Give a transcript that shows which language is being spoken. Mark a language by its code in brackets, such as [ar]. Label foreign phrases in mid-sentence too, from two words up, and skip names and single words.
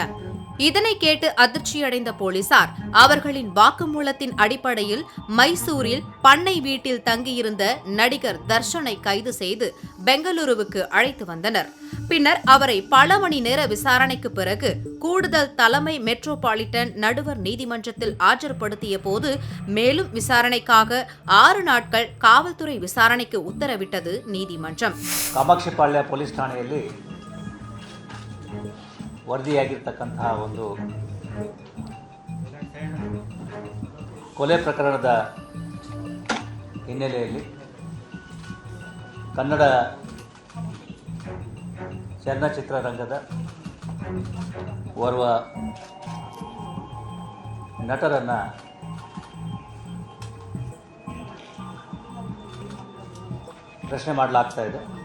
[ta] இதனை கேட்டு அதிர்ச்சியடைந்த போலீசார் அவர்களின் வாக்குமூலத்தின் அடிப்படையில் மைசூரில் பண்ணை வீட்டில் தங்கியிருந்த நடிகர் தர்ஷனை கைது செய்து பெங்களூருவுக்கு அழைத்து வந்தனர். பின்னர் அவரை பல மணி நேர விசாரணைக்கு பிறகு கூடுதல் தலைமை மெட்ரோபாலிட்டன் நடுவர் நீதிமன்றத்தில் ஆஜர்படுத்திய போது மேலும் விசாரணைக்காக 6 நாட்கள் காவல்துறை விசாரணைக்கு உத்தரவிட்டது ನೀதிமன்றம். [kn] ಕಾಮಾಕ್ಷಿಪಾಳ್ಯ ಪೊಲೀಸ್ ಠಾಣೆಯಲ್ಲಿ ವರದಿಯಾಗಿರ್ತಕ್ಕಂತಹ ಒಂದು ಕೊಲೆ ಪ್ರಕರಣದ ಹಿನ್ನೆಲೆಯಲ್ಲಿ ಕನ್ನಡ ಚಲನಚಿತ್ರರಂಗದ ಓರ್ವ ನಟರನ್ನು ಪ್ರಶ್ನೆ ಮಾಡಲಾಗ್ತಾ ಇದೆ.